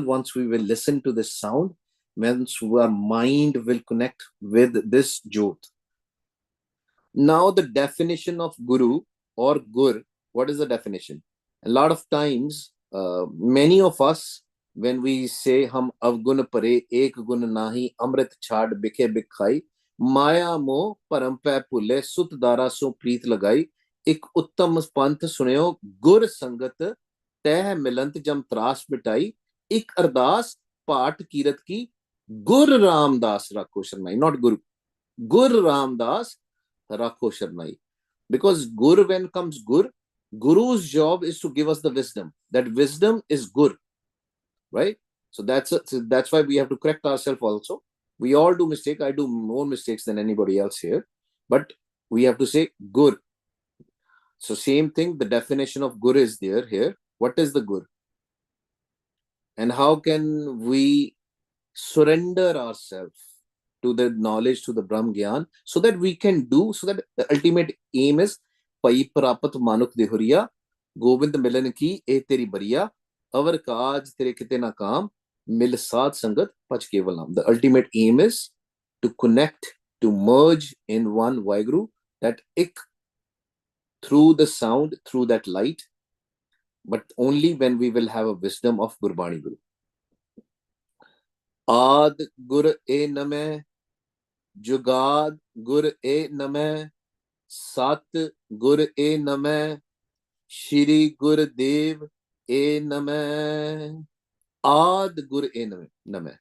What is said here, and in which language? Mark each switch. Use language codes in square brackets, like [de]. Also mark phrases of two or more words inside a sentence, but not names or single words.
[en] Once we will listen to this sound, once our mind will connect with this Jyot. Now the definition of Guru or Gur, what is the definition? A lot of times, many of us, when we say [pa] ਹਮ ਅਵਗੁਣਿ ਭਰੇ ਏਕੁ ਗੁਣੁ ਨਾਹੀ ਅੰਮ੍ਰਿਤੁ ਛਾਡਿ ਬਿਖੈ ਬਿਖੁ ਮਾਇਆ ਮੋਹ ਭਰਮਿ ਭੂਲੇ ਸੁਤ ਦਾਰਾ ਸਿਉ ਪ੍ਰੀਤਿ ਲਗਾਈ ਇਕੁ ਉਤਮ ਪੰਥੁ ਸੁਨਿਓ ਗੁਰ ਸੰਗਤਿ ਤਿਹ ਮਿਲੰਤ ਜਮ ਤ੍ਰਾਸ ਮਿਟਾਈ ਇਕ ਅਰਦਾਸਿ ਭਾਟ ਕੀਰਤਿ ਕੀ ਗੁਰ ਰਾਮਦਾਸ ਰਾਖਹੁ ਸਰਣਾਈ, [en] not Guru, [pa] ਗੁਰ ਰਾਮਦਾਸ ਰਾਖਹੁ ਸਰਣਾਈ. [en] Because Gur, when comes Gur, Guru's job is to give us the wisdom. That wisdom is Gur, right? So that's why we have to correct ourselves also. We all do mistake. I do more mistakes than anybody else here, but we have to say Gur. So same thing, the definition of Gur is there here. What is the Gur? And how can we surrender ourselves to the knowledge, to the [pa] ਬ੍ਰਹਮ ਗਿਆਨ, [en] so that we can do, so that the ultimate aim is [pa] ਭਈ ਪਰਾਪਤਿ ਮਾਨੁਖ ਦੇਹੁਰੀਆ ਗੋਬਿੰਦ ਮਿਲਣ ਕੀ ਇਹ ਤੇਰੀ ਬਰੀਆ ਅਵਰਿ ਕਾਜ ਤੇਰੈ ਕਿਤੈ ਨ ਕਾਮ, ਮਿਲੁ ਸਾਧ ਸੰਗਤਿ ਭਜੁ ਕੇਵਲ ਨਾਮ. [en] The ultimate aim is to connect, to merge in one Vaheguru, that ik, through the sound, through that light, but only when we will have a wisdom of Gurbani Guru. [pa] ਆਦਿ ਗੁਰ ਏ ਨਮਹ ਜੁਗਾਦਿ ਗੁਰ ਏ ਨਮਹ ਸਤਿ ਗੁਰ ਏ ਨਮਹ ਸ੍ਰੀ ਗੁਰਦੇਵ ਏ ਨਮਹ ਆਦਿ ਗੁਰ ਏ ਨਮਹ.